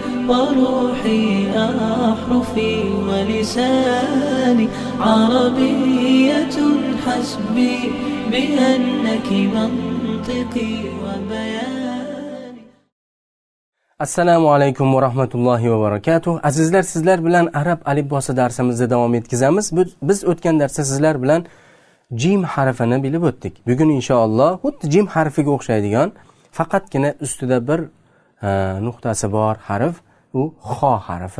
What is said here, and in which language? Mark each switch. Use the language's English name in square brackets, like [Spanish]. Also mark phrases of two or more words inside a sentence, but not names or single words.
[Arabic] وروحي أحرفي ولساني عربية حسبي بأنك منطقي وبياني. السلام عليكم ورحمة الله وبركاته. [Uzbek] Azizlar, sizlar bilan arab alifbosi darsimizni davom etkazamiz. Biz o'tgan darsda sizlar bilan jim harfini bilib o'tdik. Bugun inshaalloh xuddi jim harfiga o'xshaydigan, faqatgina ustida bir nuqtasi bor harf, u xo harfi.